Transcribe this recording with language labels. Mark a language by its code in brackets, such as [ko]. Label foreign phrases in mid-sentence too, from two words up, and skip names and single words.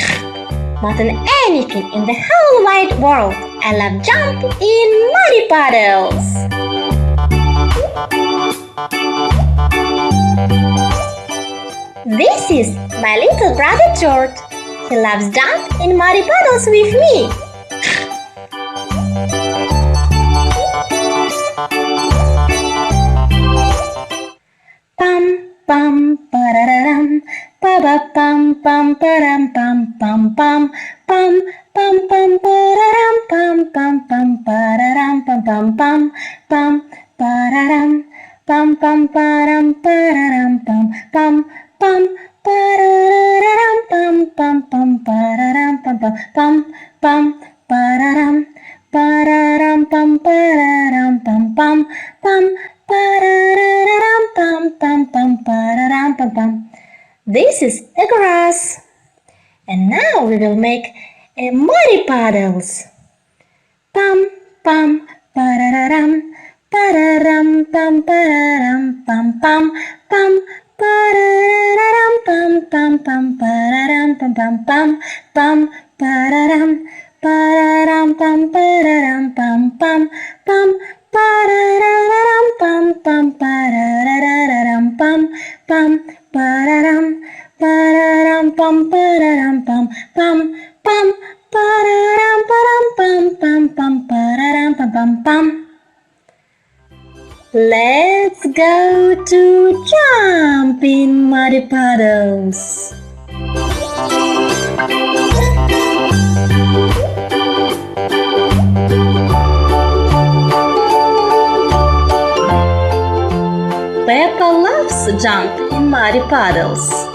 [en] More than anything in the whole wide world, I love jumping in muddy puddles. This is my little brother George. He loves jumping in muddy puddles with me. Pam pam pararam, pa ba pam pam param pam pam pam pam pam pam pararam pam pam pam pararam pam pam pam pam pararam pam pam param pararam pam pam pam pararam pam pam pam pararam pam pam pam pam pararam pararam pam pararam pam pam pam pararam pam pam pam pararam pam pam. This is a grass. And now we will make a muddy puddles. Pam pam pararam pararam pam pararam pam pam pam pararam pam pam pam pararam pam pam pam pam pararam pararam pam pararam pam pam pam pararam pam pam pararam pam pam pararam pararam pam pararam pam pam pam pararam param pam pam pam pararam pam pam pam. Let's go to jump in muddy puddles. Peppa loves to jump in muddy puddles.